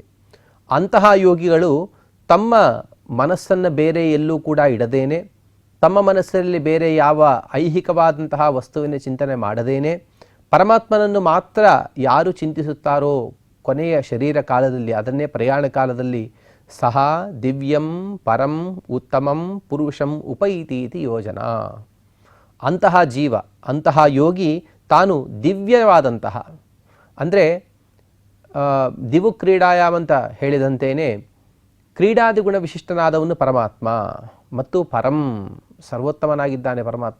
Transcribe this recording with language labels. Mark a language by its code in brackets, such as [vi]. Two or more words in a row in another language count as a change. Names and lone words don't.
[kn] ಅಂತಹ ಯೋಗಿಗಳು ತಮ್ಮ ಮನಸ್ಸನ್ನು ಬೇರೆ ಎಲ್ಲೂ ಕೂಡ ಇಡದೇನೆ, ತಮ್ಮ ಮನಸ್ಸಲ್ಲಿ ಬೇರೆ ಯಾವ ಐಹಿಕವಾದಂತಹ ವಸ್ತುವಿನ ಚಿಂತನೆ ಮಾಡದೇನೆ ಪರಮಾತ್ಮನನ್ನು ಮಾತ್ರ ಯಾರು ಚಿಂತಿಸುತ್ತಾರೋ ಕೊನೆಯ ಶರೀರ ಕಾಲದಲ್ಲಿ, ಅದನ್ನೇ ಪ್ರಯಾಣ ಕಾಲದಲ್ಲಿ ಸಹ [sa] ದಿವ್ಯಂ ಪರಂ ಉತ್ತಮಂ ಪುರುಷಂ ಉಪೈತೀತಿ ಯೋಜನಾ. [kn] ಅಂತಹ ಜೀವ, ಅಂತಹ ಯೋಗಿ ತಾನು ದಿವ್ಯವಾದಂತಹ, ಅಂದರೆ [sa] ದಿವು ಕ್ರೀಡಾಯಾಮಂತ [kn] ಹೇಳಿದಂತೇನೆ ಕ್ರೀಡಾದಿ ಗುಣ ವಿಶಿಷ್ಟನಾದವನು ಪರಮಾತ್ಮ ಮತ್ತು ಪರಂ ಸರ್ವೋತ್ತಮನಾಗಿದ್ದಾನೆ ಪರಮಾತ್ಮ.